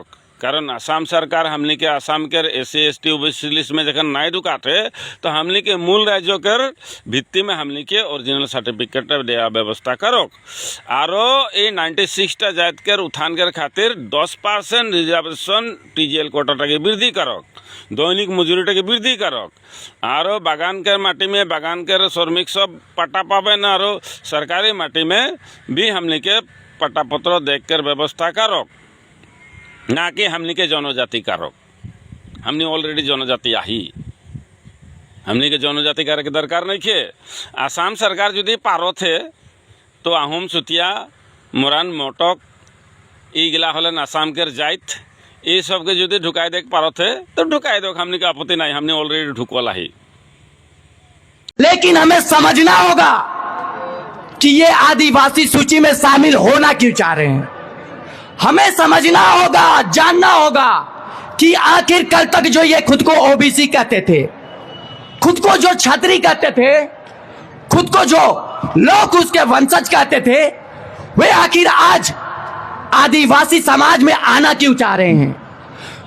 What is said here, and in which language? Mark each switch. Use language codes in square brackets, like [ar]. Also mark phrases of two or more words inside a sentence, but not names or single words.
[sck] कारण आसाम सरकार हमनी के आसाम के SC ST OBC लिस्ट में जखन नहीं ढुकाते तो हमनी के मूल राज्यों कर भित्ति में हमनी के [en] original certificate [sck] दे व्यवस्था करो। आरो ये 96टा जात के उत्थान के खातिर 10% रिजर्वेशन TGL कोटा की वृद्धि करो, दैनिक मजूरी की वृद्धि करो। आरो बागान के माटी में बागान के श्रमिक सब पट्टा पाबे न, आरो सरकारी माटी में भी हमनी के पट्टा पत्र देख कर व्यवस्था करो, ना कि हमनी के जनजाति करो। हमनी ऑलरेडी जनजाति आही, हमनी के जनजाति करे के दरकार नहीं खे। आसाम सरकार यदि पारो थे तो आहूम, सुतिया, मोरान, मोटक इगला हलन आसाम के जाइत ये सब के यदि ढुकाई देख पारो थे तो ढुकाई दो, हमनी का आपत्ति नहीं। हमने ऑलरेडी ढुकवाला ही। [hi] लेकिन हमें समझना होगा कि ये आदिवासी सूची में शामिल होना क्यों चाह रहे हैं। हमें समझना होगा, जानना होगा कि आखिर कल तक जो ये खुद को OBC कहते थे, खुद को जो क्षत्रिय कहते थे, खुद को जो लोग उसके वंशज कहते थे, वे आखिर आज आदिवासी समाज में आना क्यों चाह रहे हैं।